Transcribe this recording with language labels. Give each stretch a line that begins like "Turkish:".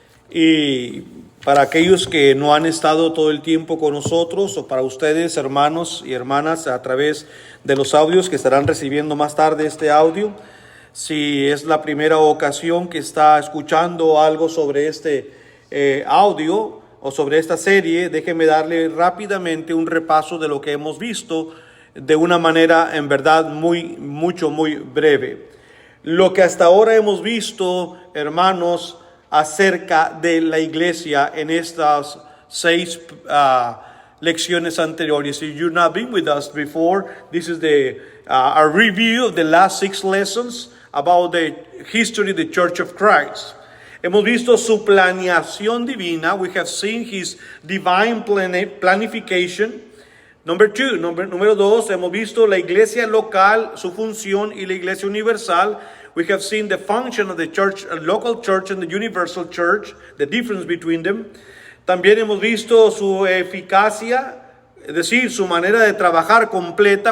Spanish: Y para aquellos que no han estado todo el tiempo con nosotros, o para ustedes, hermanos y hermanas, a través de los audios que estarán recibiendo más tarde este audio, si es la primera ocasión que está escuchando algo sobre este audio, o sobre esta serie, déjeme darle rápidamente un repaso de lo que hemos visto de una manera en verdad muy breve. Lo que hasta ahora hemos visto, hermanos, acerca de la iglesia en estas 6 lecciones anteriores.
English: If you've not been with us before, this is a review of the last 6 lessons about the history of the Church of Christ.
Spanish: Hemos visto su planeación divina.
English: We have seen his divine planification.
Spanish: Número 2, hemos visto la iglesia local, su función, y la iglesia universal.
English: We have seen the function of the church, local church and the universal church, the difference between them.
Spanish: También hemos visto su eficacia, es decir, su manera de trabajar completa.